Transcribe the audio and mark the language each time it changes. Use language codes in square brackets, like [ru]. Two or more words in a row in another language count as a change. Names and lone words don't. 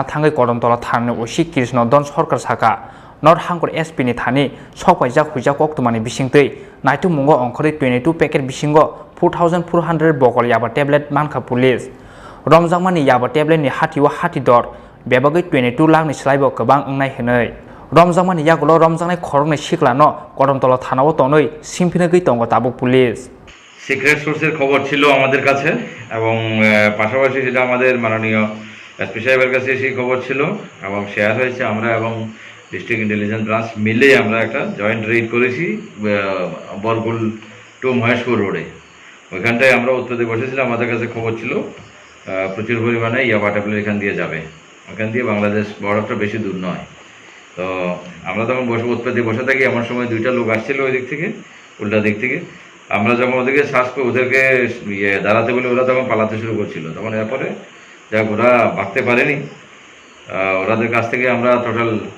[trp] थाङै कदमतला थानानि ओसि कृष्णदन सरकार साखा नर्थ हांगर एसपी नि थानि सफाइजा खुइजा कक्तमानि बिसिंतै नाइटु मुंगो अंखरि 22 पैकेट बिसिंगो 4400 बकल याबा टेबलेट मानखा पुलिस रमजांमानि याबा टेबलेट नि हाटिओ हाटि दर बेबागै 22 लाख नि स्लाइबो गोबां ओंनाय हनै रमजांमानि यागुलो रमजांनाय खरंनि सिखलानो कदमतला थानाव तनै सिमफिनगै दङ ताबुक पुलिस [en] secret source [bn] খবর ছিল আমাদের কাছে এবং পাশাপাশি সেটা আমাদের মাননীয় এসপি সাহেবের কাছে সেই খবর ছিল এবং শেয়ার হয়েছে আমরা এবং [en] District Intelligence [bn] ব্রাঞ্চ মিলে আমরা একটা [en] joint raid [bn] করেছি বরগুল টু মহেশপুর রোডে ওইখানটায় আমরা উত্তরে বসেছিলাম আমাদের কাছে খবর ছিল প্রচুর পরিমাণে ইয়াবা ট্যাবলেট এখান দিয়ে যাবে ওখান দিয়ে বাংলাদেশ বর্ডারটা বেশি দূর নয় তো আমরা তখন উৎপাদে বসে থাকি এমন সময় দুইটা লোক আসছিল ওই দিক থেকে উল্টা দিক থেকে আমরা যখন ওদেরকে সার্চ করে ওদেরকে দাঁড়াতে বলে ওরা তখন পালাতে শুরু করছিল তখন এরপরে যাক ওরা ভাগতে পারেনি ওরাদের কাছ থেকে আমরা টোটাল